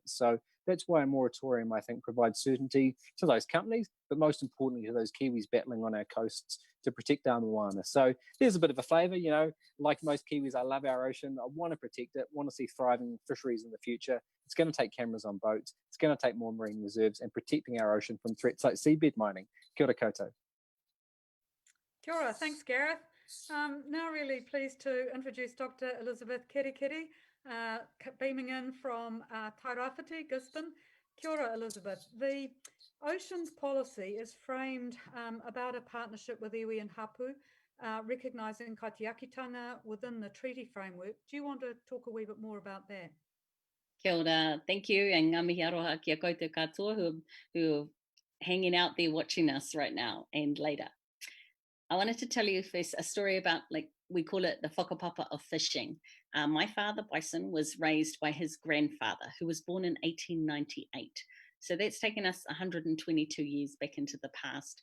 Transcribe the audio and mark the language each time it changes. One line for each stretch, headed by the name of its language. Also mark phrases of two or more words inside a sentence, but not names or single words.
English: So that's why a moratorium, I think, provides certainty to those companies, but most importantly to those Kiwis battling on our coasts to protect our moana. So there's a bit of a flavour, like most Kiwis, I love our ocean. I want to protect it, want to see thriving fisheries in the future. It's going to take cameras on boats. It's going to take more marine reserves and protecting our ocean from threats like seabed mining.
Māori: Kia ora koutou. Kia ora,
English: thanks Gareth. Now really pleased to introduce Dr. Elizabeth Kerekere, beaming in from Tairāwhiti, Gisborne.
Māori: Kia ora,
English: Elizabeth. The Oceans Policy is framed about a partnership with iwi and hapu, recognising kaitiakitanga within the treaty framework. Do you want to talk a wee bit more about that?
Māori: Kia ora,
English: thank you, and
Māori: ngā mihi aroha kia koutou katoa
English: who are hanging out there watching us right now and later. I wanted to tell you first a story about, we call it the whakapapa of fishing. My father, Bison, was raised by his grandfather, who was born in 1898. So that's taken us 122 years back into the past.